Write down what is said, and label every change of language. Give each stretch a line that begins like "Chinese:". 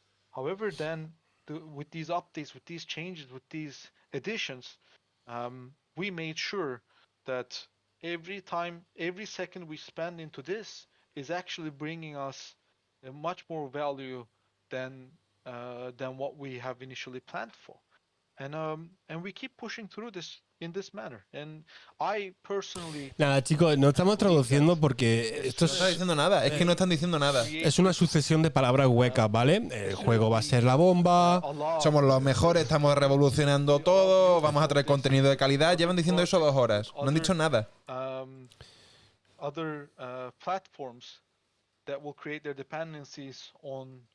English: However, then with these updates, with these changes, with these additions, we made sure that every second we spend into this is actually bringing us a much more value than what we have initially planned for. And we keep pushing through this in this manner. And I personally.
Spanish: Nada, chicos, no estamos traduciendo porque esto No está diciendo nada, es que no están diciendo nada. es una sucesión de palabras huecas, ¿vale? El juego va a ser la bomba. Somos los mejores, estamos revolucionando todo, vamos a traer contenido de calidad. Llevan diciendo eso 2 horas, no han dicho nada.
English: Other platforms that will create their dependencies on